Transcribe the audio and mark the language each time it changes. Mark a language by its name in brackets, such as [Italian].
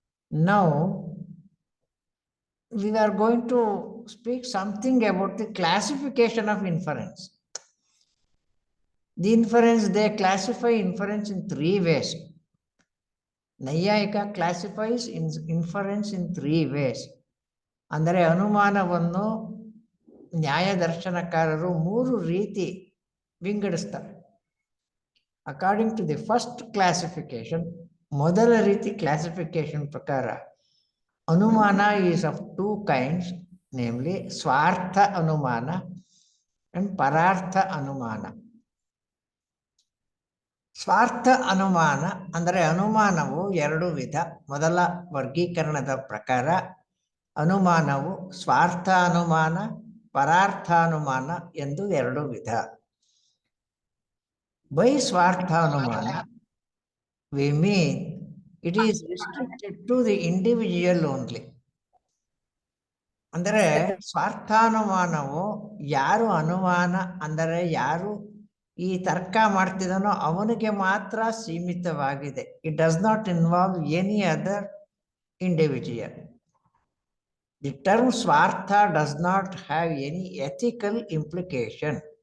[English] Now we are going to speak something about the classification of inference. The inference, they classify inference in 3 ways. Naiyayika classifies inference in 3 ways. [Kannada] ಅಂದರೆ ಅನುಮಾನವನ್ನು ನ್ಯಾಯದರ್ಶನಕಾರರು 3 ರೀತಿ ವಿಂಗಡಿಸ್ತಾರೆ. [English] according to the first classification, [Kannada] ಮೊದಲ ರೀತಿ classification ಪ್ರಕಾರ [English] Anumana is of 2 kinds, namely svartha anumana and parartha anumana. [Kannada] ಸ್ವಾರ್ಥ ಅನುಮಾನ ಅಂದರೆ ಅನುಮಾನವು 2 ವಿಧ. ಮೊದಲ ವರ್ಗೀಕರಣದ ಪ್ರಕಾರ ಅನುಮಾನವು ಸ್ವಾರ್ಥ ಅನುಮಾನ, ಪರಾರ್ಥಾನುಮಾನ ಎಂದು 2 ವಿಧ. [English] By svartha anumana we mean it is restricted to the individual only. [Kannada] ಅಂದರೆ ಸ್ವಾರ್ಥಾನುಮಾನವು ಯಾರು ಅನುಮಾನ ಅಂದರೆ ಯಾರು ಈ ತರ್ಕ ಮಾಡ್ತಿದ್ದಾನೋ ಅವನಿಗೆ ಮಾತ್ರ ಸೀಮಿತವಾಗಿದೆ. [English] It does not involve any other individual. The term svartha does not have any ethical implication.